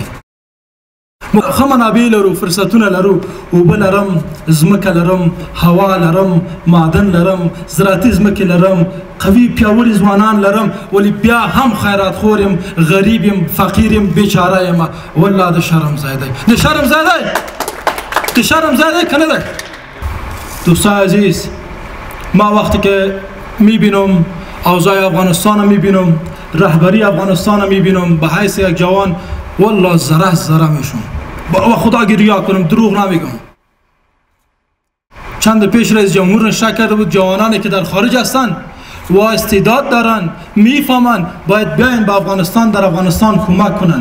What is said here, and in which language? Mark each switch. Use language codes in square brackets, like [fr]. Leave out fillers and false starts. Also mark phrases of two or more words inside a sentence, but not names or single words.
[ps] موږ ښه منابع لرو، فرصتونه لرو، اوبه لرم، ځمکه لرم، هوا لرم، معدن لرم، زراعتي ځمکې لرم، قوي پیاوړي ځوانان لرم، ولی بیا هم خیرات خور یم، غریب یم، فقیر یم، بیچاره یم. والله د شرم ځای دی. د شرم ځای دی. د شرم ځای دی که نه دی؟ [fa] دوستای عزیز، ما وقتی که میبینم اوضاع افغانستان میبینم، رهبری افغانستان میبینم، به حیث یک جوان والله ذره میشم. با خدا گریا کنم، دروغ نمیگم. چند پیش رئیس جمهور نشته کرده بود جوانانی که در خارج هستند و استعداد دارن، میفهمن باید بیاین به افغانستان، در افغانستان کمک کنن.